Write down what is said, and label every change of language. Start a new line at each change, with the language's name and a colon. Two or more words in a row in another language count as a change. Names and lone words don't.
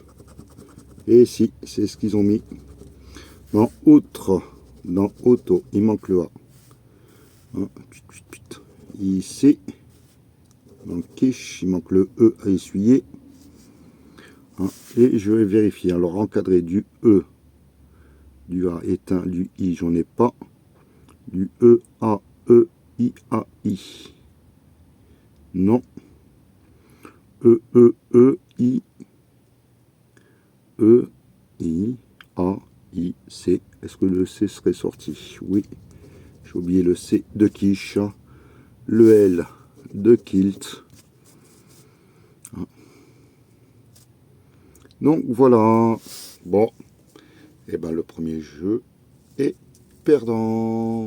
French: Et si, c'est ce qu'ils ont mis. Dans outre, dans auto, il manque le A. Ici, dans quiche, il manque le E à essuyer. Et je vais vérifier. Alors, encadré du E, du A éteint, du I, j'en ai pas. Du E, A, E, I, A, I. Non. E, E, E, I, E, I, A, I, C. Est-ce que le C serait sorti? Oui. J'ai oublié le C de quiche. Le L de kilt. Donc voilà. Bon. Et ben le premier jeu est perdant.